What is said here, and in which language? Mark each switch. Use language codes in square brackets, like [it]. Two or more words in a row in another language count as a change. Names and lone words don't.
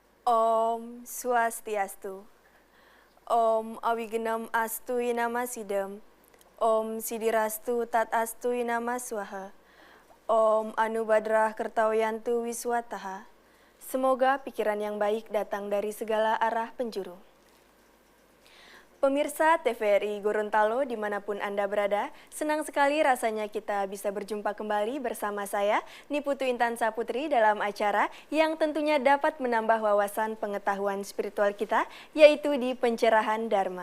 [sa] Om Swastiastu. Om Awigenam Astu Inama Sidam. Om Sidirastu Tat Astu Inama Swaha. Om Anubadrah Kertawiyantu Wiswataha. [id] Semoga pikiran yang baik datang dari segala arah penjuru. Pemirsa TVRI Gorontalo dimanapun Anda berada, senang sekali rasanya kita bisa berjumpa kembali bersama saya, Niputu Intan Saputri dalam acara yang tentunya dapat menambah wawasan pengetahuan spiritual kita, yaitu di Pencerahan Dharma.